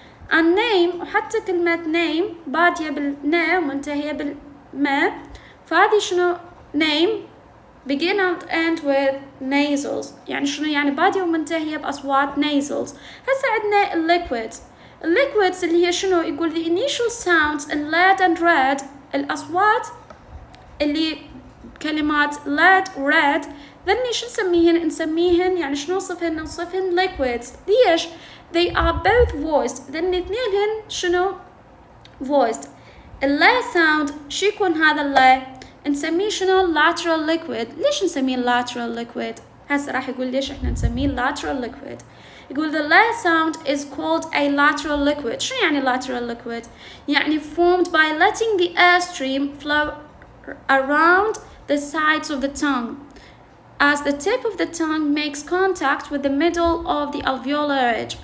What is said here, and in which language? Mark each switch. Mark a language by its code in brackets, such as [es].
[ar] and name، وحتى كلمة name بادية بالنا ومنتهية بالما، فهذه شنو؟ [en] name begin and end with nasals، [ar] يعني شنو؟ يعني بادية ومنتهية بأصوات nasals. هسه عندنا الليكويدز اللي هي شنو؟ يقول [en] the initial sounds in lead and red، [ar] الأصوات اللي كلمات lead و red ذني شو نسميهن يعني شنو نوصفهن liquids. ليش؟ [en] they are both voiced، [ar] ذني اثنينهن شنو؟ [en] voiced. [ar] اللا sound شو يكون هذا اللا؟ نسميه شنو؟ lateral liquid. ليش نسميه lateral liquid؟ هسه راح يقول ليش احنا نسميه lateral liquid. يقول [en] the la sound is called a lateral liquid. [ar] شو يعني [en] lateral liquid؟ يعني formed by letting the air stream flow around the sides of the tongue as the tip of the tongue makes contact with the middle of the alveolar ridge.